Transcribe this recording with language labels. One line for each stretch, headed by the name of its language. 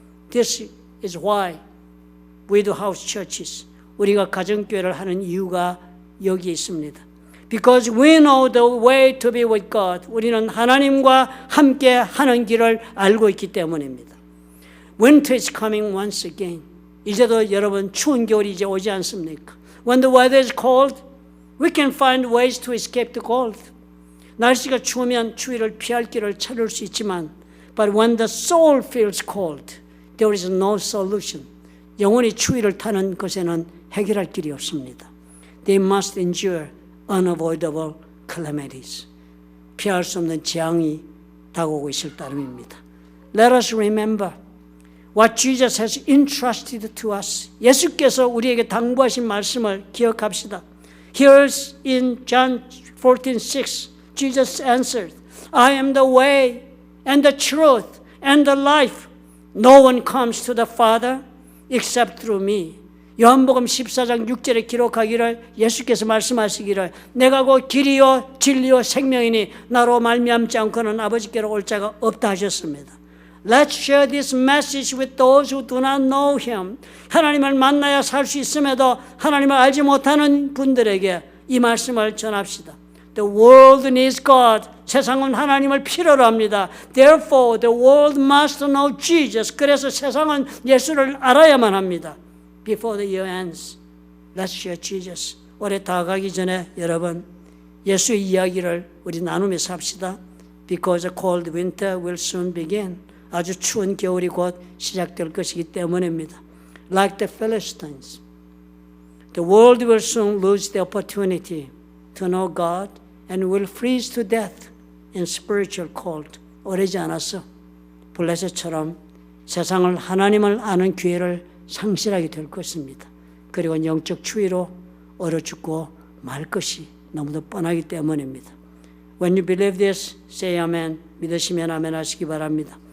English: This is why we do house churches.
Korean: 우리가 가정교회를 하는 이유가 여기에 있습니다.
English: Because we know the way to be with God.
Korean: 우리는 하나님과 함께 하는 길을 알고 있기 때문입니다.
English: Winter is coming once again.
Korean: 이제도 여러분 추운 겨울이 이제 오지 않습니까?
English: When the weather is cold, we can find ways to escape the cold.
Korean: 날씨가 추우면 추위를 피할 길을 찾을 수 있지만
English: but when the soul feels cold, there is no solution.
Korean: 영원히 추위를 타는 것에는 해결할 길이 없습니다.
English: They must endure unavoidable calamities.
Korean: 피할 수 없는 재앙이 다가오고 있을 따름입니다.
English: Let us remember what Jesus has entrusted to us.
Korean: 예수께서 우리에게 당부하신 말씀을 기억합시다.
English: Here's in John 14:6, Jesus answered, I am the way and the truth and the life. No one comes to the Father except through me.
Korean: 요한복음 14장 6절에 기록하기를 예수께서 말씀하시기를 내가 곧 길이요 진리요 생명이니 나로 말미암지 않고는 아버지께로 올 자가 없다 하셨습니다.
English: Let's share this message with those who do not know Him.
Korean: 하나님을 만나야 살 수 있음에도 하나님을 알지 못하는 분들에게 이 말씀을 전합시다.
English: The world needs God.
Korean: 세상은 하나님을 필요로 합니다.
English: Therefore, the world must know Jesus.
Korean: 그래서 세상은 예수를 알아야만 합니다.
English: Before the year ends, let's share Jesus.
Korean: 올해 다 가기 전에 여러분 예수의 이야기를 우리 나누면서 합시다.
English: Because a cold winter will soon begin.
Korean: 아주 추운 겨울이 곧 시작될 것이기 때문입니다.
English: Like the Philistines, the world will soon lose the opportunity to know God and will freeze to death in spiritual cold.
Korean: 오래지 않아서 블레셋처럼 세상을 하나님을 아는 기회를 상실하게 될 것입니다. 그리고 영적 추위로 얼어 죽고 말 것이 너무도 뻔하기 때문입니다.
English: When you believe this, say amen.
Korean: 믿으시면 아멘 하시기 바랍니다.